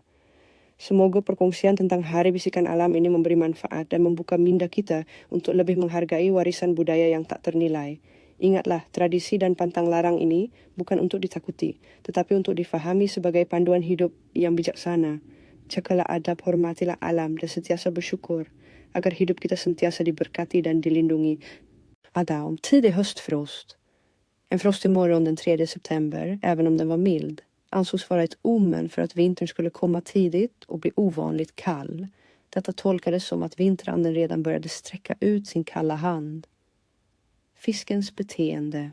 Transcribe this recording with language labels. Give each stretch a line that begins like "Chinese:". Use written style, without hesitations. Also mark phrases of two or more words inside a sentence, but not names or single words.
Malay: Semoga perkongsian tentang Hari Bisikan Alam ini memberi manfaat dan membuka minda kita untuk lebih menghargai warisan budaya yang tak ternilai. Ingatlah, tradisi dan pantang larang ini bukan untuk ditakuti, tetapi untuk difahami sebagai panduan hidup yang bijaksana. Jagalah adab, hormatilah alam dan sentiasa bersyukur, agar hidup kita sentiasa diberkati dan dilindungi. Adam,
Swedish: tidig höstfrost. En frostig morgon den 3 september, även om den var mild, ansågs vara ett omen för att vintern skulle komma tidigt och bli ovanligt kall. Detta tolkades som att vinteranden redan började sträcka ut sin kalla hand. Fiskens beteende.